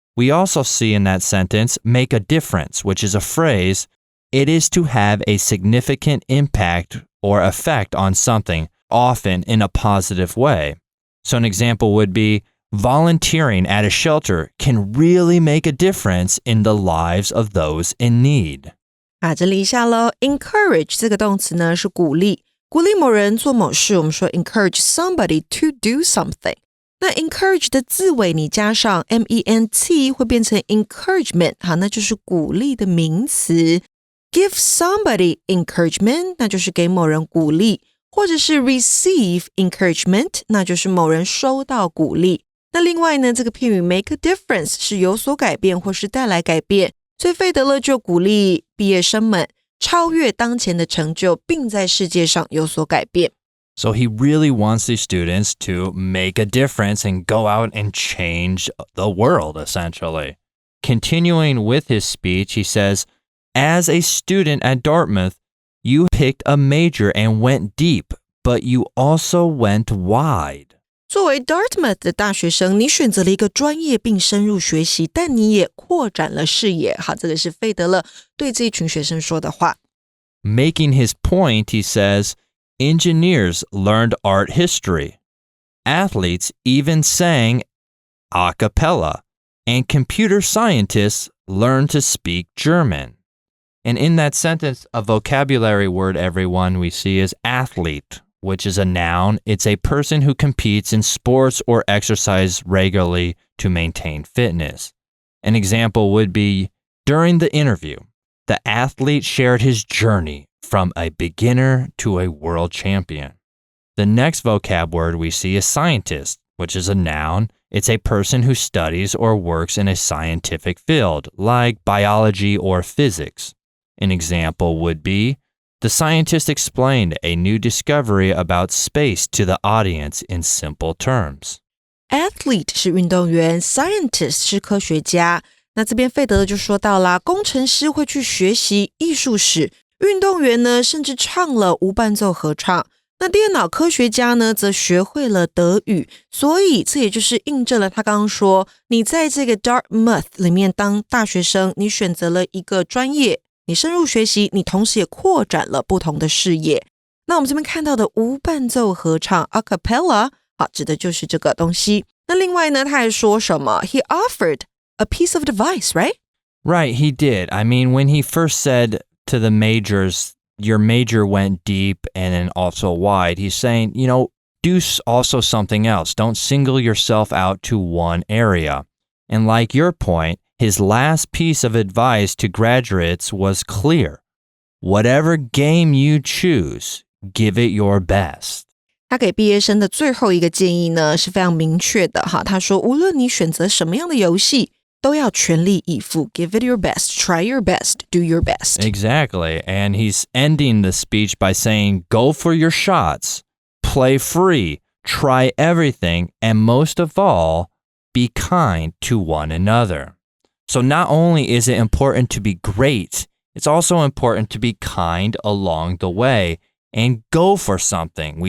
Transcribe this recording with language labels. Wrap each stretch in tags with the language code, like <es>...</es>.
<en>We also see in that sentence, make a difference, which is a phrase. It is to have a significant impact or effect on something, often in a positive way. So an example would be, volunteering at a shelter can really make a difference in the lives of those in need.</en> <zh>这里一下咯 encourage 这个动词呢是鼓励某人做某事，我们说</zh> <en>encourage somebody to do something。</en> <zh>那 encourage 的字尾你加上 ment 会变成 encouragement， 好，那就是鼓励的名词。</zh> <en>give somebody encouragement，</en> <zh>那就是给某人鼓励，或者是</zh> <en>receive encouragement，</en> <zh>那就是某人收到鼓励。那另外呢，这个片语 make a difference 是有所改变或是带来改变，所以费德勒就鼓励毕业生们超越当前的成就，并在世界上有所改变。</zh> <en>So he really wants these students to make a difference and go out and change the world, essentially. Continuing with his speech, he says, as a student at Dartmouth, you picked a major and went deep, but you also went wide.</en> <zh>作为 Dartmouth 的大学生，你选择了一个专业并深入学习，但你也扩展了视野。好，这个是费德勒对这一群学生说的话。</zh> <en>Making his point, he says, engineers learned art history. Athletes even sang a cappella, and computer scientists learned to speak German. And in that sentence, a vocabulary word, everyone, we see is athlete, which is a noun. It's a person who competes in sports or exercise regularly to maintain fitness. An example would be, during the interview, the athlete shared his journey from a beginner to a world champion. The next vocab word we see is scientist, which is a noun. It's a person who studies or works in a scientific field, like biology or physics. An example would be, the scientist explained a new discovery about space to the audience in simple terms.</en> <zh>Athlete 是运动员 Scientist 是科学家。那这边费德勒就说到啦，工程师会去学习艺术史，运动员呢甚至唱了无伴奏合唱。那电脑科学家呢则学会了德语，所以这也就是印证了他刚刚说，你在这个 Dartmouth 里面当大学生，你选择了一个专业，你深入学习，你同时也扩展了不同的视野。那我们这边看到的无伴奏合唱 a cappella 好，指的就是这个东西。那另外呢，他还说什么</zh> <en>He offered a piece of advice, right? Right, he did. I mean, when he first said to the majors, your major went deep and then also wide, he's saying, do also something else. Don't single yourself out to one area. And like your point, his last piece of advice to graduates was clear. Whatever game you choose, give it your best.</en> <zh>他给毕业生的最后一个建议呢是非常明确的哈，他说无论你选择什么样的游戏，都要全力以赴</zh> <en>Give it your best, try your best, do your best. Exactly, and he's ending the speech by saying, go for your shots, play free, try everything, and most of all, be kind to one another. So not only is it important to be great, it's also important to be kind along the way and go for something.</en>